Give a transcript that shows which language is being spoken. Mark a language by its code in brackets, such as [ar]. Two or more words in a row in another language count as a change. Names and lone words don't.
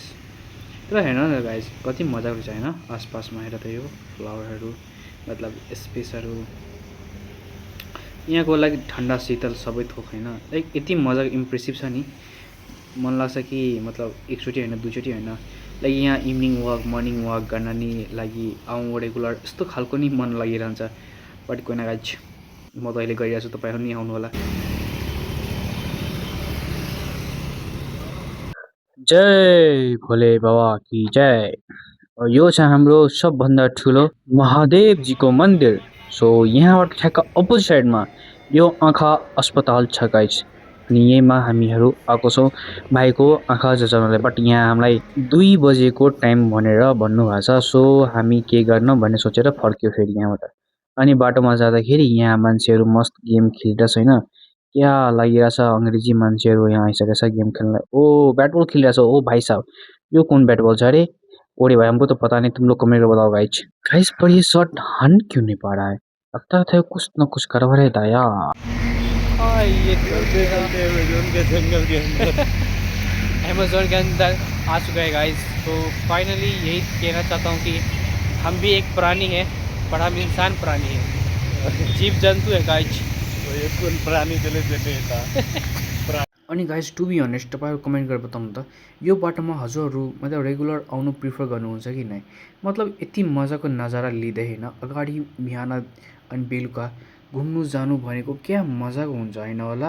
[ne] तर हेर्न न गाइस कति मजाको रहेछ होइन, आसपासमा हेर त यो फ्लावरहरू मतलब स्पेसहरू, यहाँको लागि ठन्डा शीतल सबै थोक होइन। लाइक यति मजाको इम्प्रेसिभ छ नि, मन लाग्छ कि मतलब एकचोटि होइन 2 चोटि होइन, लाइक यहाँ [en] evening walk morning walk [ne] गर्न नि लागि आउँ रेगुलर यस्तो खालको नि मन लागिरहन्छ। बट कोही न गाइज म त अहिले गइरहेको छु, तपाईँहरू नि आउनु होला। [hi] जय भोले बाबा की जय। [ne] यो छ हाम्रो सबभन्दा ठुलो महादेवजीको मन्दिर। सो यहाँबाट ठ्याक्क [en] opposite sideमा [ne] यो आँखा अस्पताल छ गाइज। अनि यहीँमा हामीहरू आएको छौँ भाइको आँखा जचाउनलाई। बट यहाँ हामीलाई 2 बजेको टाइम भनेर भन्नुभएको छ। सो हामी के गर्न भन्ने सोचेर फर्क्यो फेरि यहाँबाट। अनि बाटोमा जाँदाखेरि यहाँ मान्छेहरू मस्त गेम खेलिरहेछ होइन, क्या लागिरहेछ अङ्ग्रेजी मान्छेहरू यहाँ आइसकेको छ गेम खेल्नलाई। [hi] ओ [en] bat ball [hi] खेल रहा है। ओ भाई साहब यो कौन [en] bat ball [hi] है रे? ओरे भाई हमको तो पता नहीं, तुम लोग कमेंट में बताओ गाइज। गाइज पर ये शॉट हन क्यों नहीं पा रहा है, लगता था कुछ न कुछ गड़बड़ है दया। ये जंगल के अंदर अमेज़न के अंदर आ चुका है गाइस। तो फाइनली यही कहना चाहता हूँ कि हम भी एक प्राणी है, पर हम इंसान प्राणी है, जीव जंतु है गाइज। [ne] प्राणी अनि गाइज [en] to be honest [ne] तपाईँहरू कमेन्ट गरेर बताउनु त यो बाटोमा हजुरहरू मतलब रेगुलर आउनु प्रिफर गर्नुहुन्छ कि नै? मतलब यति मजाको नजारा लिँदै होइन अगाडि बिहान अनि बेलुका घुम्नु जानु भनेको क्या मजाको हुन्छ होइन होला।